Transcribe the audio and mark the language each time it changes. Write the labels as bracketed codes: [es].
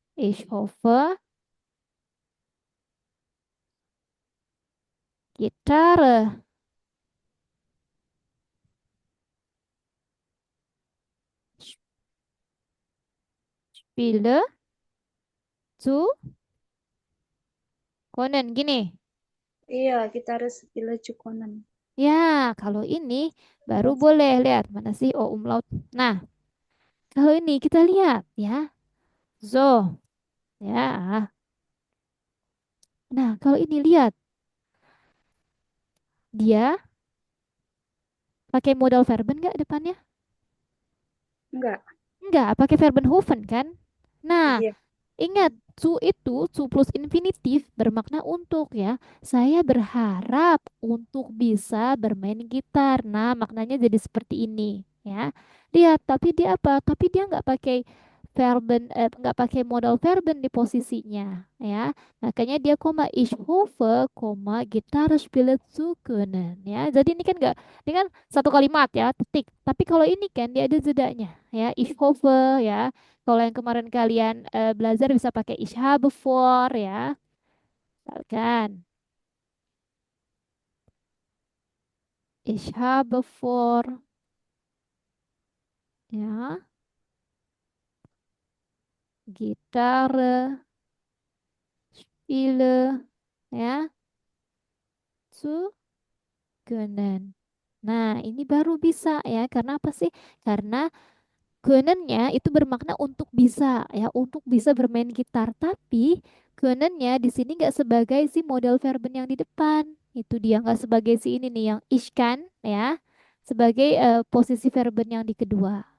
[de] Ich hoffe, Gitarre spiele zu können, gini. [id] Iya, kita harus pilih cukonan. Ya, kalau ini baru boleh lihat mana sih O umlaut. Nah, kalau ini kita lihat ya. So, ya. Nah, kalau ini lihat dia pakai modal verben nggak depannya? Enggak. Enggak, pakai verben hoeven kan? Nah, Iya. ingat, to plus infinitif bermakna untuk ya. Saya berharap untuk bisa bermain gitar. Nah, maknanya jadi seperti ini ya. Lihat, tapi dia apa? Tapi dia nggak pakai nggak pakai modal verben di posisinya ya. Makanya dia koma [de] ich hoffe, koma Gitarre spielen zu können ya. [id] Jadi ini kan satu kalimat ya, titik. Tapi kalau ini kan dia ada jedanya ya. [de] Ich hoffe [id] ya. Kalau yang kemarin kalian belajar bisa pakai [de] ich habe vor [id] ya. Misalkan [de] ich habe vor ya, Gitarre spiele ya, zu können. [id] Nah, ini baru bisa ya. Karena apa sih? Karena Können-nya itu bermakna untuk bisa ya, untuk bisa bermain gitar. Tapi können-nya di sini nggak sebagai si modal verben yang di depan. Itu dia nggak sebagai si ini nih yang [de] ich kann [id] ya, sebagai posisi verben yang di kedua.